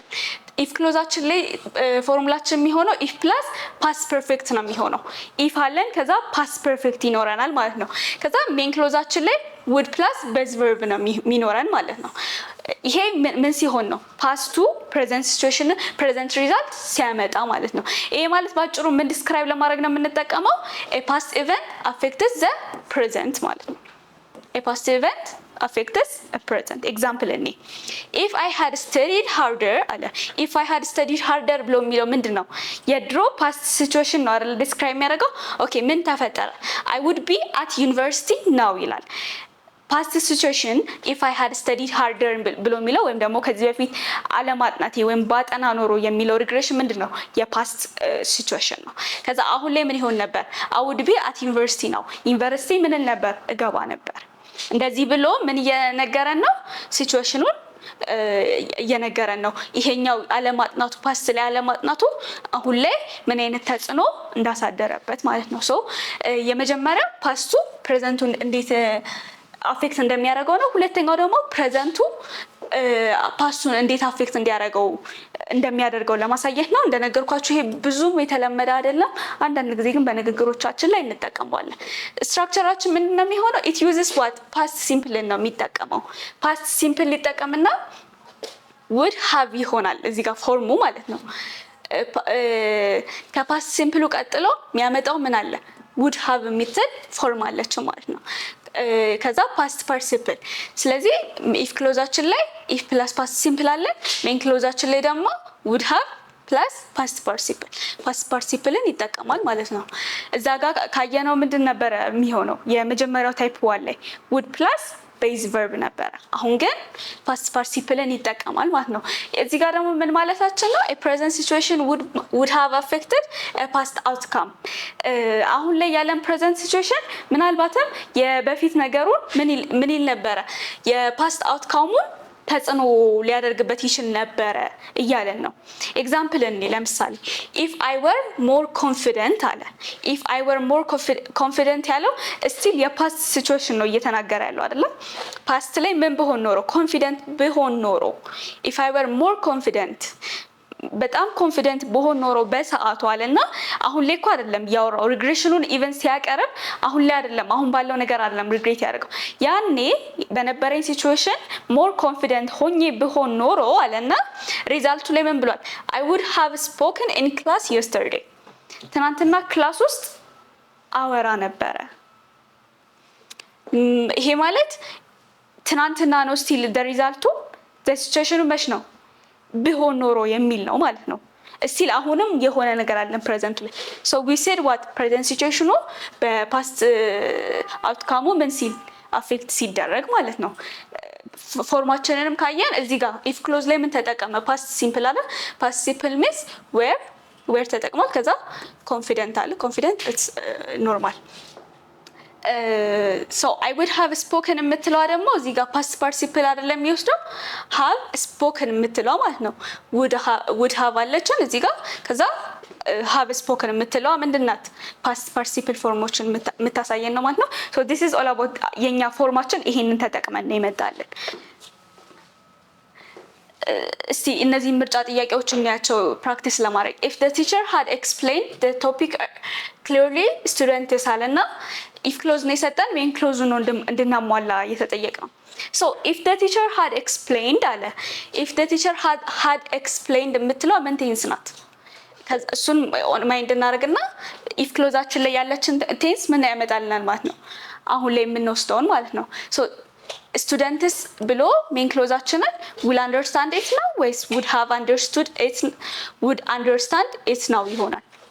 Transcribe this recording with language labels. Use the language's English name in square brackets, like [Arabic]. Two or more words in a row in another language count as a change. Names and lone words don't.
[English] if clause [Amharic] ላይ ፎርሙላችን የሚሆነው [English] if plus past perfect [Amharic] ነው የሚሆነው። ኢፍ አለን ከዛ [English] past perfect [Amharic] ይኖረናል ማለት ነው። ከዛ [English] main clause [Amharic] ላይ [English] would plus base verb [Amharic] ነው የሚኖረን ማለት ነው። ይሄ ምን ሲሆን ነው? [English] past present situation present result [Amharic] ሲያመጣ ማለት ነው። ይሄ ማለት ባጭሩ ምን ዲስክራይብ ለማድረግ ነው የምንጠቀመው? [English] a past event affects the present [Amharic] ማለት ነው። [English] a past event affects a present example እኔ if I had studied harder አለ። if I had studied harder [Amharic] ብሎ የሚለው ምንድነው? የድሮ [English] past situation [Amharic] ነው አይደል ዲስክራይብ የሚያደርገው። ኦኬ ምን ተፈጠረ? [English] I would be at university now ይላል። past situation if I had studied harder [Amharic] ብሎ የሚለው ወይም ደግሞ ከዚህ በፊት አለማጥናቴ ወይም ባጠና ኖሮ የሚለው [English] ሪግሬሽን ምንድነው? past situation [Amharic] ነው። ከዛ አሁን ላይ ምን ይሆን ነበር? [English] I would be at university now ዩኒቨርሲቲ [Amharic] ምን ነበር? እገባ ነበር። እንደዚህ ብሎ ምን እየነገረን ነው? ሲቹዌሽኑን እየነገረን ነው። ይሄኛው አለማጥናቱ ፓስት ላይ አለማጥናቱ አሁን ላይ ምን አይነት ተጽዕኖ እንዳሳደረበት ማለት ነው። ሶ የመጀመሪያው [English] past present [Amharic] እንዴት አፌክት እንደሚያደርገው ነው። ሁለተኛው ደግሞ [English] present past [Amharic] እንዴት አፌክት እንደሚያደርገው ለማሳየት ነው። እንደነገርኳችሁ ይሄ ብዙም የተለመደ አይደለም። አንዳንድ ጊዜ ግን በንግግሮቻችን ላይ እንጠቀመዋለን። ስትራክቸራችን ምንድን ነው የሚሆነው? [English] it uses what past simple [Amharic] ነው የሚጠቀመው። [English] past simple [Amharic] ሊጠቀምና [English] would have [Amharic] ይሆናል እዚህ ጋር ፎርሙ ማለት ነው። [English] past simple [Amharic] ቀጥሎ የሚያመጣው ምን አለ? [English] would have [Amharic] የሚትል ፎርም አለችው ማለት ነው። ከዛ [English] past participle። [Amharic] ስለዚህ [English] if clause [Amharic] ላይ [English] if plus past simple [Amharic] አለ። [English] main clause [Amharic] ላይ ደግሞ [English] would have plus past participle [Amharic] ይጠቀማል ማለት ነው። እዛ ጋር ካየነው ምንድን ነበረ የሚሆነው? የመጀመሪያው [English] type one [Amharic] ላይ would [English] plus base verb [Amharic] ነበረ። አሁን ግን [English] past participle [Amharic] ይጠቀማል ማለት ነው። እዚህ ጋር ደግሞ ምን ማለታችን ነው? [English] a present situation would have affected a past outcome [Amharic] አሁን ላይ ያለን [English] present situation [Amharic] ምናልባትም የበፊት ነገሩን ምን ይል ነበረ? [English] past outcome [Amharic] ተጽዕኖ ሊያደርግበት ይችል ነበረ እያለን ነው። ኤግዛምፕል እኔ ለምሳሌ [English] if I were more confident [Amharic] አለ። [English] if I were more confident [Amharic] ያለው [English] still past situation [Amharic] ነው እየተናገረ ያለው አይደለ? ፓስት ላይ ምን ብሆን ኖሮ ኮንፊደንት ብሆን ኖሮ [English] if I were more confident [Amharic] በጣም ኮንፊደንት በሆን ኖሮ በሰዓቱ አለና አሁን ላይ እኮ አይደለም ያወራው ሪግሬሽኑን ኢቨን ሲያቀርብ አሁን ላይ አይደለም አሁን ባለው ነገር አይደለም ሪግሬት ያደርገው ያኔ በነበረኝ ሲቹዌሽን [English] more confident [Amharic] ሆኜ ብሆን ኖሮ አለና ሪዛልቱ ላይ ምን ብሏል [English] I would have spoken in class yesterday [Amharic] ትናንትና ክላስ ውስጥ አወራ ነበረ ይሄ ማለት ትናንትና ነው [English] still result situation [Amharic] መች ነው ቢሆን ኖሮ የሚል ነው ማለት ነው እስቲል አሁንም የሆነ ነገር አለን ፕሬዘንት ላይ [English] so we said what present situation past outcome [Amharic] ምን ሲል አፌክት ሲደረግ ማለት ነው ፎርማችንንም ካየን እዚህ ጋር [English] if clause [Amharic] ላይ ምን ተጠቀመ [English] past simple [Amharic] አለ [English] past simple means where [Amharic] ተጠቅሟል ከዛ ኮንፊደንት አለ ኮንፊደንት [English] it's normal so I would have spoken [Amharic] የምትለው ደግሞ እዚህ ጋር [English] past participle [Amharic] አይደለም የሚወስደው [English] have spoken [Amharic] የምትለው ማለት ነው [English] would have [Amharic] አለችን እዚህ ጋር ከዛ [English] have spoken [Amharic] የምትለው ምንድናት [English] past participle [Amharic] ፎርሞችን የምታሳየን ነው ማለት ነው [English] so this is all about [Amharic] የኛ ፎርማችን ይሄንን ተጠቅመን ነው ይመጣልን እስቲ እነዚህ ምርጫ ጥያቄዎችን ያቸው ፕራክቲስ ለማድረግ [English] if the teacher had explained the topic clearly student ሳለና if clause [Amharic] ነው የሰጠን [English] main clause [Amharic] ነው እንድናሟላ እየተጠየቀ ነው [English] so if the teacher had explained አለ if the teacher had explained [Amharic] የምትለው ምን [English] ቴንስ ናት እሱን ማይንድ እናደርግና if clauseአችን [Amharic] ላይ ያለችን ቴንስ ምን ያመጣልናል ማለት ነው አሁን ላይ የምንወስደውን ማለት ነው [English] so students ብሎ main clauseአችንን will understand it now ወይስ would have understood it would understand it now ይሆናል